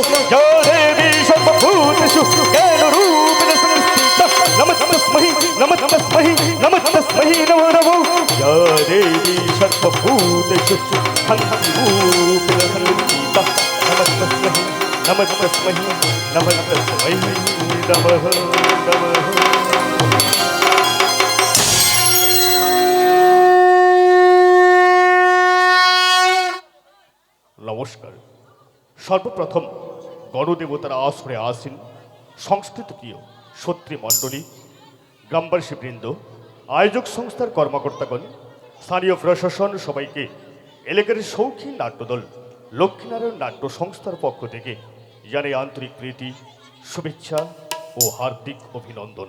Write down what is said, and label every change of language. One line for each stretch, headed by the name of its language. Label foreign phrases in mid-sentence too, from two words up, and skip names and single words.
Sanskrit: या देवी सर्वभूतेषु ज्ञानरूपेण संस्थिता नमः नमः नमः। या देवी सर्वभूतेषु शान्तिरूपेण संस्थिता नमः नमः।
Bangla: নমস্কার। সর্বপ্রথম গণদেবতার আসরে আসীন সংস্কৃত প্রিয় সত্রীমণ্ডলী, গ্রামবাসীবৃন্দ, আয়োজক সংস্থার কর্মকর্তাগণ, স্থানীয় প্রশাসন সবাইকে এলাকার শৌখিন নাট্যদল লক্ষ্মীনারায়ণ নাট্য সংস্থার পক্ষ থেকে জানাই আন্তরিক প্রীতি, শুভেচ্ছা ও হার্দিক অভিনন্দন।